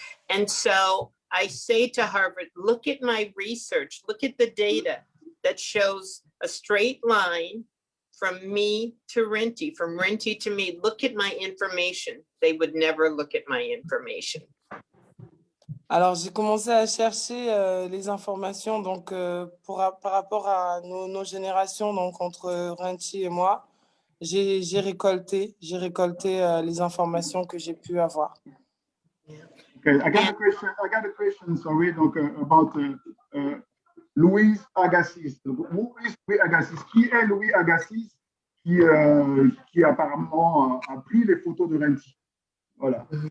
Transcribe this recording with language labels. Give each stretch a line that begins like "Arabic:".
English: And so I say to Harvard, look at my research, look at the data that shows a straight line from me to Renty, from Renty to me, look at my information. They would never look at my information.
French: Alors, j'ai commencé à chercher les informations donc, par rapport à nos générations, donc entre Renty et moi. J'ai récolté les informations que j'ai pu avoir.
English: Okay, I got a question, sorry, donc, about Louis Agassiz. Who is Louis Agassiz?
French: Qui est Louis Agassiz qui apparemment a pris les photos de Renty? Voilà.